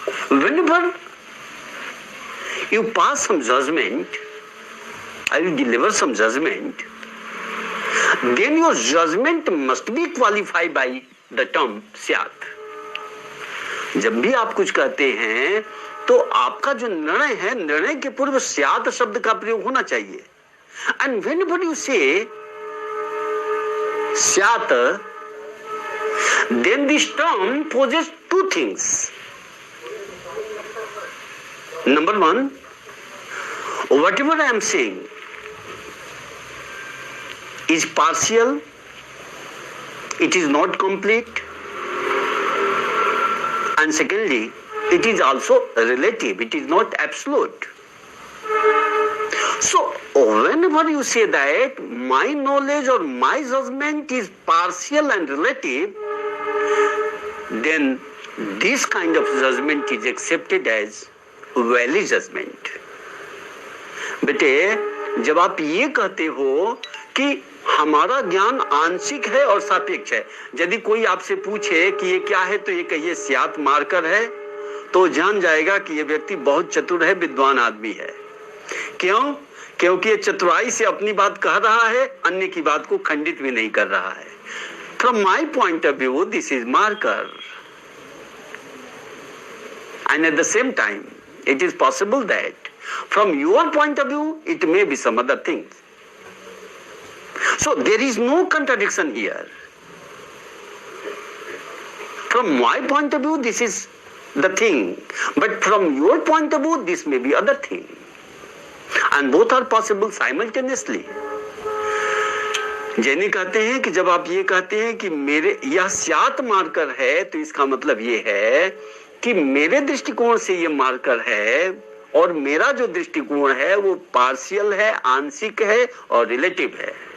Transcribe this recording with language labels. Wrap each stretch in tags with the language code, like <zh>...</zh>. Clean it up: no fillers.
<en>Whenever you pass some judgment, I will deliver some judgment, then your judgment must be qualified by the term स्यात्।</en> <hi>जब भी आप कुछ कहते हैं तो आपका जो निर्णय है, निर्णय के पूर्व स्यात् शब्द का प्रयोग होना चाहिए।</hi> <en>And whenever you say स्यात्, then this term poses 2 things. Number 1, whatever I am saying is partial, it is not complete, and secondly, it is also relative, it is not absolute. So whenever you say that my knowledge or my judgment is partial and relative, then this kind of judgment is accepted as valid judgment.</en> <hi>बेटे, जब आप ये कहते हो कि हमारा ज्ञान आंशिक है और सापेक्ष है, यदि कोई आपसे पूछे कि ये क्या है, तो ये कहिए स्यात् मार्कर है, तो जान जाएगा कि ये व्यक्ति बहुत चतुर है, विद्वान आदमी है। क्यों? क्योंकि ये चतुराई से अपनी बात कह रहा है, अन्य की बात को खंडित भी नहीं कर रहा है।</hi> <en>From my point of view, this is marker, and at the same time, it is possible that from your point of view, it may be some other things. So there is no contradiction here. From my point of view, this is the thing, but from your point of view, this may be other thing. And both are possible simultaneously.</en> <hi>जैनी कहते हैं कि जब आप ये कहते हैं कि मेरे यह स्यात् मार्कर है, तो इसका मतलब ये है कि मेरे दृष्टिकोण से ये मार्कर है, और मेरा जो दृष्टिकोण है वो पार्शियल है, आंशिक है और रिलेटिव है।</hi>